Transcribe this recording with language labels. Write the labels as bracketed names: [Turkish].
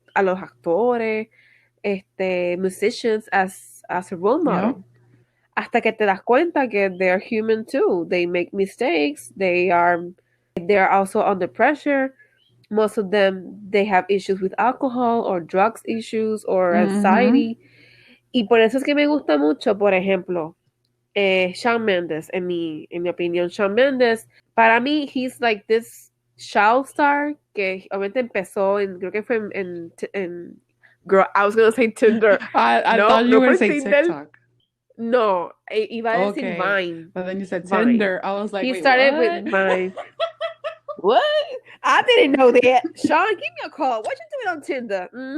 [Spanish] a los actores, musicians as a role model. [English] Hasta que te das cuenta que they're human too. They make mistakes. They're also under pressure. Most of them, they have issues with alcohol or drugs issues or anxiety. [Spanish] Y por eso es que me gusta mucho, por ejemplo, Shawn Mendes, en mi opinión. Shawn Mendes, para mí, he's like this child star que obviamente empezó creo que fue en girl, I was going to say Tinder. [English] I thought you were going to say TikTok. [Spanish] No, iba a decir Vine. [English] But then you said Tinder. I was like, he started with Vine. What? I didn't know that. Sean, give me a call. What you doing on Tinder?